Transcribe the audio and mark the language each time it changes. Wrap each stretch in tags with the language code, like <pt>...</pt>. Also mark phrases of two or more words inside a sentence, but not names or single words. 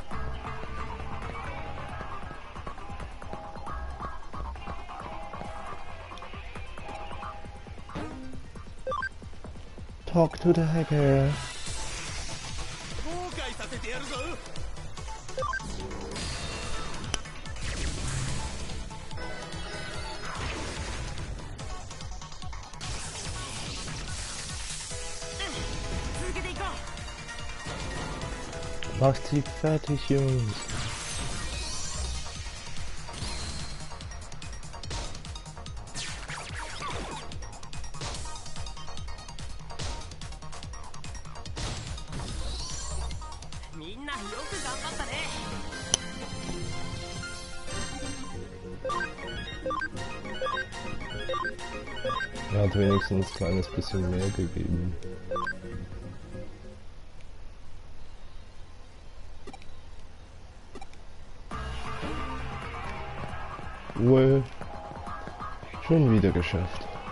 <en>Talk to the hacker.</en> <ja>後悔させてやるぞ。続けていこう。</ja> <de>Macht sie fertig, Jungs.</de> <ja>みんなよく頑張ったね。</ja> <de>Er hat wenigstens ein kleines bisschen mehr gegeben. Well, schon wieder geschafft.</de>